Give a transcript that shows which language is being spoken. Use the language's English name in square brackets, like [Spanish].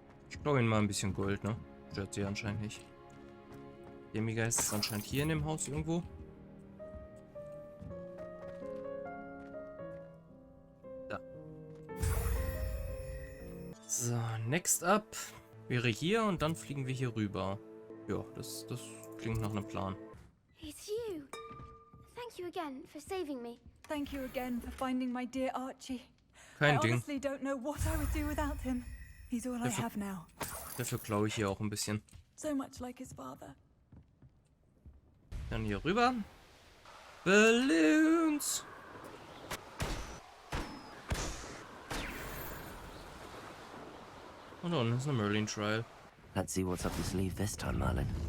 [German] Ich glaube ihnen mal ein bisschen Gold, ne? Stört sie anscheinend nicht. Demigeist ist anscheinend hier in dem Haus irgendwo. Da. So, [English] next up [German] wäre hier und dann fliegen wir hier rüber. Ja, das klingt nach einem Plan. [English] It's you. Thank you again for saving me. Thank you again for finding my dear Archie. [German] Kein [English] I [German] Ding. [English] honestly don't know what I would do without him. He's all I have now. [German] Dafür klaue ich hier auch ein bisschen. [English] So much like his father. [German] Dann hier rüber. Balloons. Und da unten ist eine Merlin Trial. [English] Let's see what's up your sleeve this time, Merlin.